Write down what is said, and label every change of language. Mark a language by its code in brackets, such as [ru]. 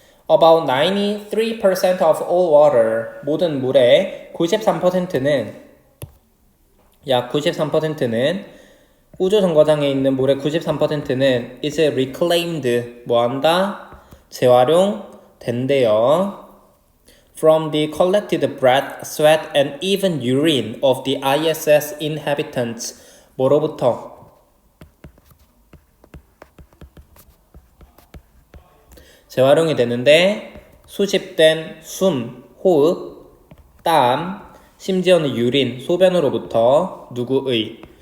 [en] About 93% of all water [ko] 모든 물의 93%는 약 93%는 우주정거장에 있는 물의 93%는 [en] is reclaimed [ko] 뭐한다? 재활용된대요. [en] From the collected breath, sweat, and even urine of the ISS inhabitants [ko] 뭐로부터? 재활용이 되는데 수집된 숨, 호흡, 땀, 심지어는 유린, 소변으로부터 누구의?